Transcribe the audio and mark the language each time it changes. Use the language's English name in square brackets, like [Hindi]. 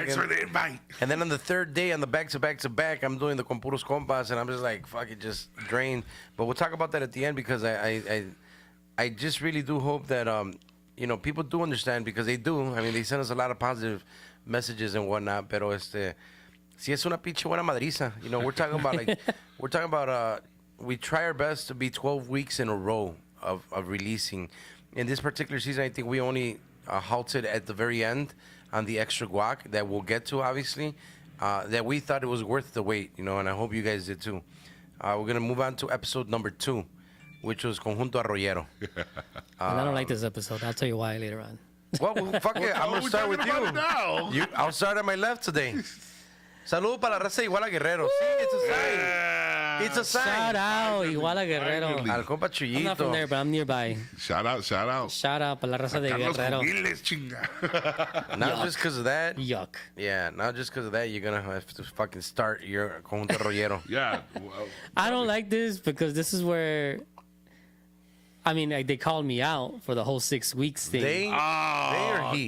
[English] Thanks for the invite. And then on the third day, on the back-to-back, I'm doing the [Spanish] con puros compas, [English] and I'm just like, fuck it, just drained. But we'll talk about that at the end because I just really do hope that people do understand, because they do. I mean, they send us a lot of positive messages and whatnot. [Spanish] Pero si es una pinche buena madriza. [English] We're talking about we try our best to be 12 weeks in a row of releasing. In this particular season, I think we only halted at the very end on the extra guac that we'll get to, obviously, that we thought it was worth the wait, and I hope you guys did too. We're going to move on to episode number 2, which was Conjunto Arroyero. And I don't like this episode. I'll tell you why later on. Well, fuck it. I'm going to start with talking about it now. I'll start at my left today. [Spanish] Saludos para la raza de Iguala Guerrero. [English] Sí, it's a sign. Yeah. It's a sign. Shout out, Iguala Guerrero. Finally. [Spanish] Al compa [English] I'm not from Chuyito. there, but I'm nearby. Shout out. Shout out [Spanish] para la raza de Carlos Guerrero. Cubiles, chinga. [English] Not just because of that. Yuck. Yeah, not just because of that. You're going to have to fucking start your Conjunto Arroyero. Yeah. Well, I don't like this because this is where, I mean, like, they called me out for the whole 6 weeks thing. They or he?